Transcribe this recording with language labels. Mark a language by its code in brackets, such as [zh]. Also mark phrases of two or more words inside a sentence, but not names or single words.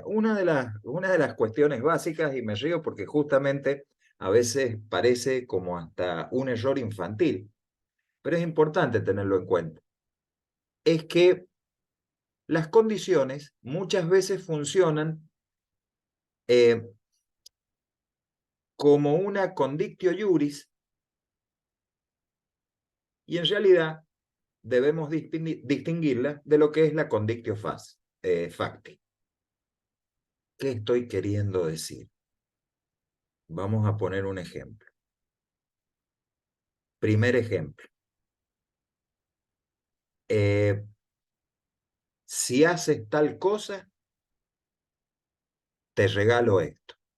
[es] Una de las cuestiones básicas, y me río porque justamente a veces parece como hasta un error infantil, pero es importante tenerlo en cuenta, es que las condiciones muchas veces funcionan eh, como una [la] condictio iuris [es] Y en realidad debemos distinguirla de lo que es la [la] condictio facti. [es] ¿Qué estoy queriendo decir? Vamos a poner un ejemplo. Primer ejemplo. Si haces tal cosa, te regalo esto.